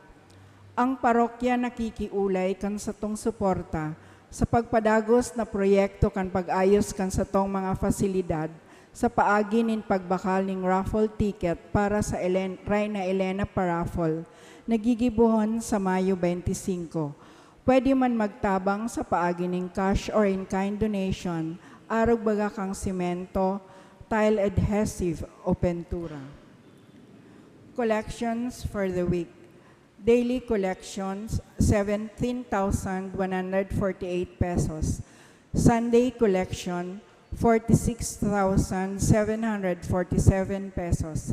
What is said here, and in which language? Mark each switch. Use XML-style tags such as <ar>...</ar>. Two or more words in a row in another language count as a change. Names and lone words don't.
<bik>Ang parokya nakikiulay kan satong suporta sa pagpadagos na proyekto kan pag-ayos kan satong mga fasilidad sa paagi nin pagbakal ning</bik> <en>raffle ticket</en> <bik>para sa Reina Elena Paraffle, nagigibuhon sa Mayo 25. Pwede man magtabang sa paagi ng</bik> <en>cash or in-kind donation,</en> <bik>arog baga kang simento,</bik> <en>tile adhesive</en> <bik>o pentura.</bik> <en>Collections for the week. Daily collections, 17,148 pesos. Sunday collection, 46,747 pesos.</en>